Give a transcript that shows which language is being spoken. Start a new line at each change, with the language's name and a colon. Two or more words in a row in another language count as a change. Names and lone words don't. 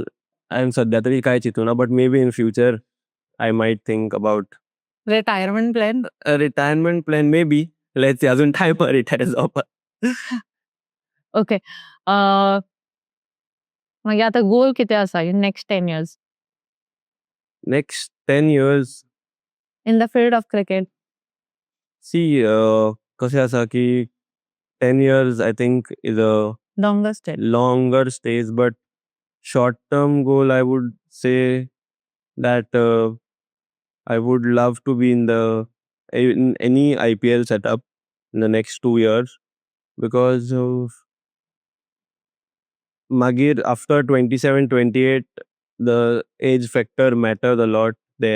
Konkani: I'm सध्या तरी काय चिंतूना,
English: but maybe in future I might think about Retirement plan? a retirement plan, maybe. Let's see, अजून time retire जावपाक.
Konkani: Okay. मागीर आतां goal कितें आसा
English: in next 10 years Next 10 years, in the field of cricket? see,
Konkani: कशें आसा की
English: 10 years I think is a Longest time. longer stage, but short-term goal I would say that I would love to be in any IPL setup in the next 2 years, because magir after 27-28 the age factor matters a lot there.